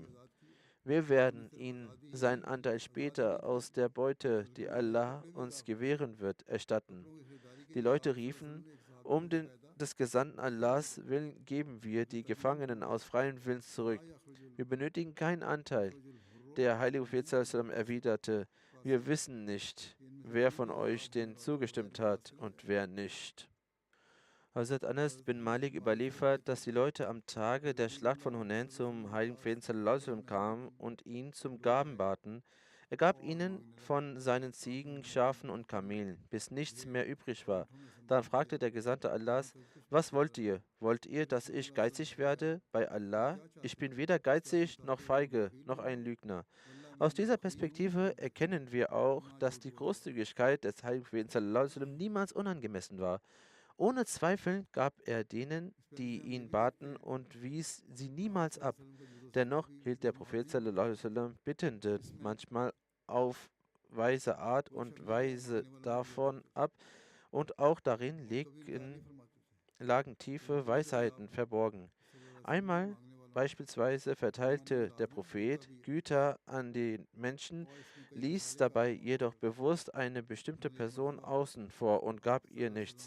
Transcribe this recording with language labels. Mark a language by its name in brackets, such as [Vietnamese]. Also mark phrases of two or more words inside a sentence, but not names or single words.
[German] Wir werden ihnen seinen Anteil später aus der Beute, die Allah uns gewähren wird, erstatten. Die Leute riefen, des Gesandten Allahs willen geben wir die Gefangenen aus freiem Willen zurück. Wir benötigen keinen Anteil. Der heilige Prophet [Arabic] صلى الله عليه وسلم [German] erwiderte: Wir wissen nicht, wer von euch denen zugestimmt hat und wer nicht. Hazrat Anas bin Malik überliefert, dass die Leute am Tage der Schlacht von Hunain zum heiligen Propheten [Arabic] صلى الله عليه وسلم [German] kamen und ihn zum Gaben baten. Er gab ihnen von seinen Ziegen, Schafen und Kamelen, bis nichts mehr übrig war. Dann fragte der Gesandte Allahs: Was wollt ihr? Wollt ihr, dass ich geizig werde? Bei Allah, ich bin weder geizig noch feige noch ein Lügner. Aus dieser Perspektive erkennen wir auch, dass die Großzügigkeit des heiligen Propheten [Arabic] صلى الله عليه وسلم [German] niemals unangemessen war. Ohne Zweifel gab er denen, die ihn baten, und wies sie niemals ab. Dennoch hielt der Prophet [Arabic] صلى الله عليه وسلم [German] Bittende manchmal auf weise Art und Weise davon ab, und auch darin lagen tiefe Weisheiten verborgen. Einmal Beispielsweise verteilte der Prophet Güter an die Menschen, ließ dabei jedoch bewusst eine bestimmte Person außen vor und gab ihr nichts.